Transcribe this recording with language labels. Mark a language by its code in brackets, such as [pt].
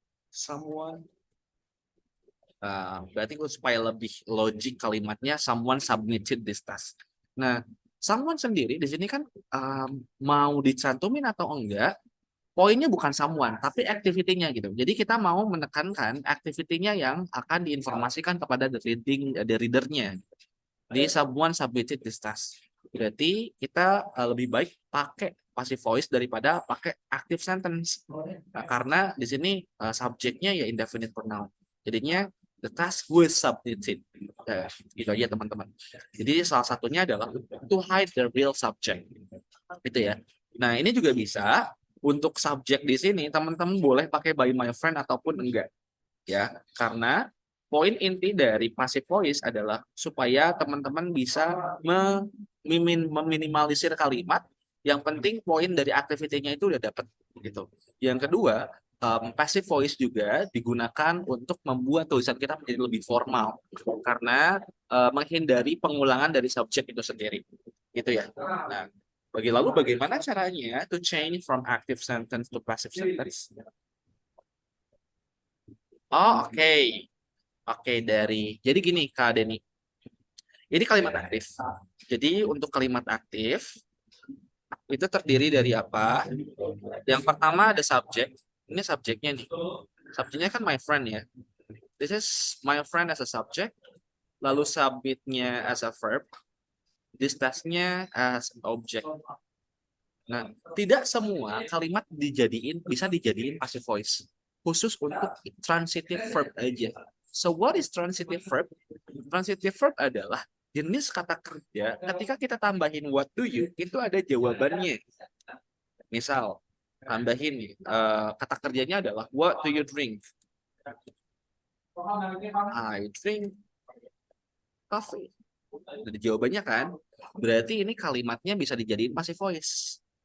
[id] Someone, berarti supaya lebih logik kalimatnya [en] someone submitted this task. [id] Nah, someone sendiri di sini kan mau dicantumin atau enggak, poinnya bukan someone, tapi activity-nya gitu. Jadi kita mau menekankan activity-nya yang akan diinformasikan kepada [en] the reader- [id] nya. [en] Di someone submitted this task. [id] Berarti kita lebih baik pakai passive voice daripada pakai active sentence. Nah, karena di sini subjeknya ya indefinite pronoun. Jadinya [en] the task was submitted. [id] Gitu aja teman-teman. Jadi salah satunya adalah [en] to hide the real subject. [id] Gitu ya. Nah, ini juga bisa untuk subjek di sini teman-teman boleh pakai [en] by my friend [id] ataupun enggak ya, karena poin inti dari passive voice adalah supaya teman-teman bisa meminimalisir kalimat. Yang penting poin dari aktivitinya itu udah dapat gitu. Yang kedua, passive voice juga digunakan untuk membuat tulisan kita menjadi lebih formal karena menghindari pengulangan dari subjek itu sendiri gitu ya. Nah, bagaimana caranya [en] to change from active sentence to passive sentence? [id] Oh, oke. Oke, jadi gini Kak Denny. Ini kalimat aktif. Jadi untuk kalimat aktif itu terdiri dari apa? Yang pertama ada subjek. Ini subjeknya nih. Subjeknya kan my friend ya. [en] This is my friend as a subject. [id] Lalu submitnya [en] as a verb. This task-nya as an object. [id] Nah, tidak semua kalimat bisa dijadiin passive voice. Khusus untuk transitive verb aja. [en] So what is transitive verb? [id] Transitive verb adalah jenis kata kerja ketika kita tambahin [en] what do you, [id] itu ada jawabannya. Misal, tambahin kata kerjanya adalah [en] what do you drink? I drink coffee. [id] Jadi jawabannya kan, berarti ini kalimatnya bisa dijadiin passive voice.